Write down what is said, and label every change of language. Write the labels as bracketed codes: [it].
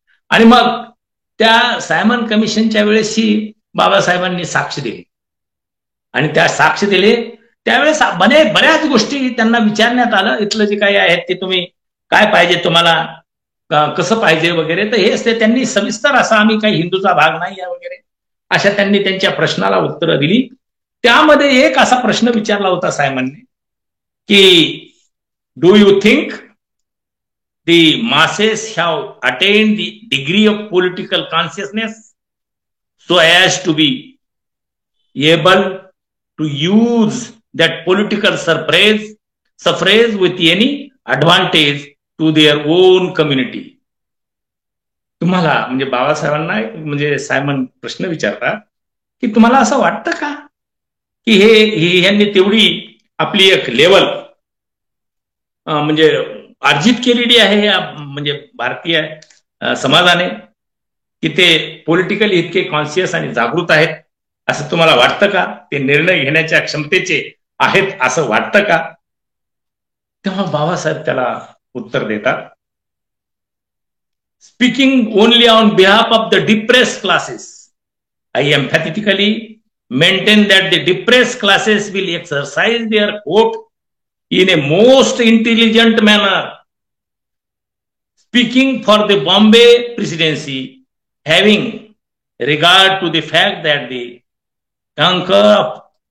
[mr] आणि मग त्या सायमन कमिशनच्या वेळेसही बाबासाहेबांनी साक्ष दिली आणि त्या साक्ष दिले त्यावेळेस बऱ्याच गोष्टी त्यांना विचारण्यात आलं, इथलं जे काही आहेत ते तुम्ही काय पाहिजे, तुम्हाला कसं पाहिजे वगैरे. तर हेच ते त्यांनी सविस्तर असा, आम्ही काही हिंदूचा भाग नाही आहे वगैरे अशा त्यांनी त्यांच्या प्रश्नाला उत्तरं दिली. [en] त्यामध्ये एक असा प्रश्न विचारला होता सायमनने की do you think the masses have attained the degree of political consciousness so as to be able to use that political suffrage with any advantage to their own community. [mr] तुम्हाला म्हणजे बाबासाहेबांना म्हणजे सायमन प्रश्न विचारतात की तुम्हाला असं वाटतं का की ह्यांनी तेवढी आपली एक लेवल म्हणजे अर्जित केलेली आहे या म्हणजे भारतीय समाजाने, की ते पॉलिटिकली इतके कॉन्शियस आणि जागृत आहेत असं तुम्हाला वाटतं का? ते निर्णय घेण्याच्या क्षमतेचे आहेत असं वाटतं का? [en] तेव्हा बाबासाहेब त्याला उत्तर देतात, speaking only on behalf of the depressed classes, I emphatically maintain that the depressed classes will exercise their vote in a most intelligent manner. Speaking for the Bombay presidency, having regard to the fact that the conquer of